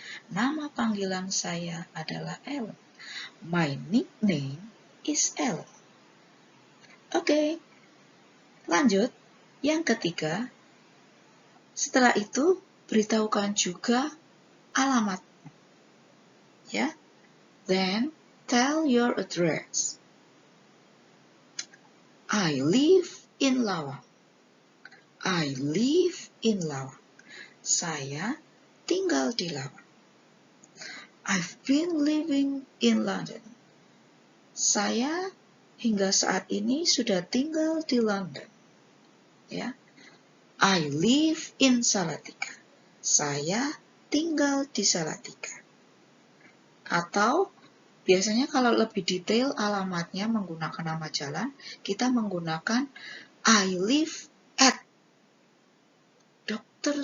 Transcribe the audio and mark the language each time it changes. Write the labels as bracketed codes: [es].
[id] Nama panggilan saya adalah Ellen. [en] My nickname is Ellen. [id] Oke, lanjut. Yang ketiga, setelah itu beritahukan juga alamat. [en] Ya, then tell your address. I live in Lawang. I live in Lawang. [id] Saya tinggal di Lawang. [en] I've been living in London. [id] Saya hingga saat ini sudah tinggal di London. Ya. [en] I live in Salatiga. [id] Saya tinggal di Salatiga. Atau biasanya kalau lebih detail alamatnya menggunakan nama jalan, kita menggunakan [en] I live at Dr.